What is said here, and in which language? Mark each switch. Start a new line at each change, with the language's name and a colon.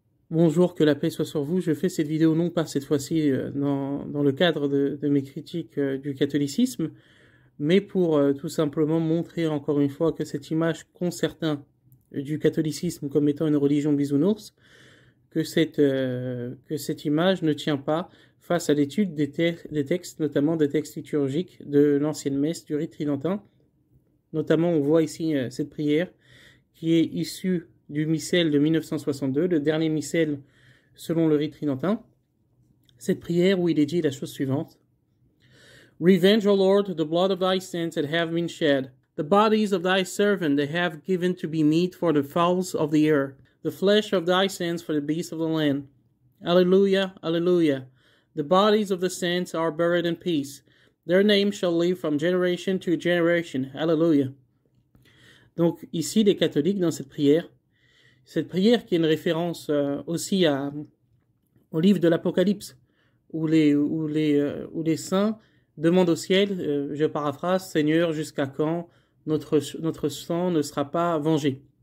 French: Bonjour, que la paix soit sur vous. Je fais cette vidéo non pas cette fois-ci dans le cadre de mes critiques du catholicisme, mais pour tout simplement montrer encore une fois que cette image qu'ont certains du catholicisme comme étant une religion bisounours, que cette image ne tient pas face à l'étude des textes, notamment des textes liturgiques de l'ancienne messe, du rite tridentin. Notamment, on voit ici cette prière qui est issue du missel de 1962, le dernier missel selon le rite tridentin. Cette prière où il est dit la chose suivante.
English: Revenge, O Lord, the blood of thy saints that have been shed, the bodies of thy servants they have given to be meat for the fowls of the air, the flesh of thy saints for the beasts of the land. Alleluia, alleluia. The bodies of the saints are buried in peace. Their name shall live from generation to generation. Alleluia.
French: Donc ici, les catholiques, dans cette prière qui est une référence aussi au livre de l'Apocalypse, où les saints demandent au ciel, je paraphrase, Seigneur, jusqu'à quand notre sang ne sera pas vengé?